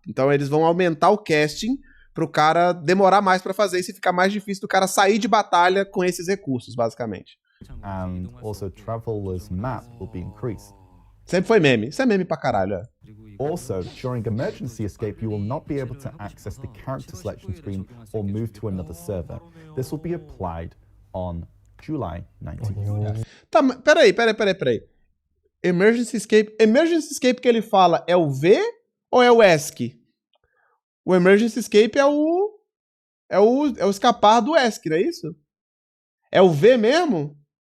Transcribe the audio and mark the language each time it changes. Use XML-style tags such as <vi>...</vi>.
<pt>Então eles vão aumentar o casting pro cara demorar mais pra fazer isso e ficar mais difícil do cara sair de batalha com esses recursos, basicamente.</pt> <en>And also, traveler's map will be increased.</en> <pt>Sempre foi meme. Isso é meme pra caralho, é.</pt> <en>Also, during emergency escape, you will not be able to access the character selection screen or move to another server. This will be applied on July 19th.</en> <pt>Tá, peraí. Emergency escape. Emergency escape que ele fala é o V ou é o ESC? O emergency escape é o escapar do ESC, não é isso? É o V mesmo?</pt>